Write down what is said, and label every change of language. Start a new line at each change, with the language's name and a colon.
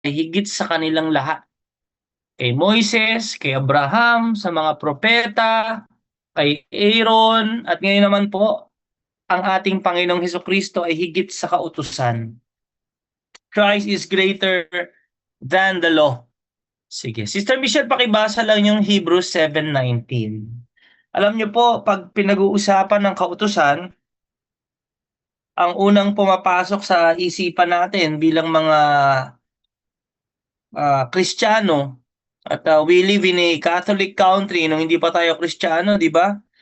Filipino: ay higit sa kanilang lahat. Kay Moises, kay Abraham, sa mga propeta, kay Aaron, at ngayon naman po, ang ating Panginoong Hesukristo ay higit sa kautusan.
English: Christ is greater than the law.
Filipino: Sige. Sister Michelle, pakibasa lang yung Hebrews 7:19. Alam niyo po, pag pinag-uusapan ng kautusan, ang unang pumapasok sa isipan natin bilang mga Kristiyano, at
English: we live in a Catholic country
Filipino: nung hindi pa tayo Kristiyano, di ba?